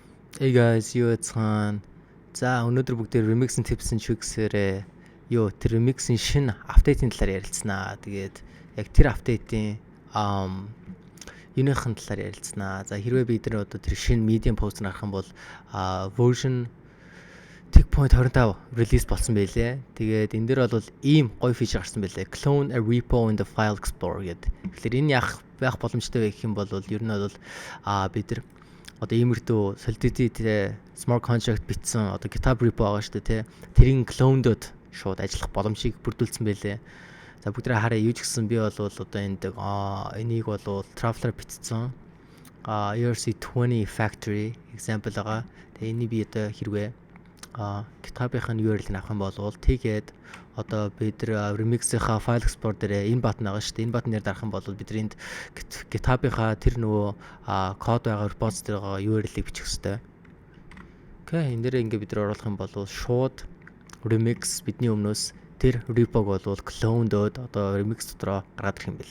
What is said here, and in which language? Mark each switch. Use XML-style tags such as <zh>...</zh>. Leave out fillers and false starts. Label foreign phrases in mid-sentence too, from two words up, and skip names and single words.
<en>Hey guys,</en> <mn>юу яцхан. За өнөөдөр бүгдээ remix-ийн tips-ын чигсээрээ тэр remix-ийн шинэ апдейтийн талаар ярилцсанаа. Тэгээд яг тэр апдейтийн юуныхын талаар ярилцсанаа. За хэрвээ бид нар одоо тэр шинэ</mn> <en>medium post</en> <mn>нарах юм бол</mn> <en>version 1.25 release</en> <mn>болсон байлээ. Тэгээд энэ дээр бол ийм гоё feature гарсан байлээ.</mn> <en>Clone a repo in the file explorer гэдэг.</en> <mn>Тэгэхээр энэ байх боломжтой байх юм бол ер нь бол бид нар одоо иймэрхүү</mn> <en>solidity smart contract</en> <mn>бичсэн одоо Github Repo байгаа шүү дээ тий. Тэрийн clone-дод шууд ажиллах боломжийг бүрдүүлсэн байлээ. За бүгдээ хараа юу ч гэсэн би бол одоо энийг бол traveler бичсэн.</mn> <en>ERC20 factory example байгаа.</en> <mn>Тэгээ энийг би одоо хэрвээ GitHub-ийн URL-ийг авах юм бол тэгээд одоо бид remix-ийнхаа</mn> <en>file export</en> <mn>дээр энэ button байгаа шүү дээ. Энэ button-ээр дарах юм бол бидний GitHub-ийнхаа тэр нөгөө код байгаа repository дээр URL-ийг бичих хэрэгтэй. Окей, энэ дээр ингээд бид нар оруулах юм бол шууд remix бидний өмнөөс тэр repo-г бол clone-дод одоо remix дотроо гаргаад ирэх юм бэл.</mn>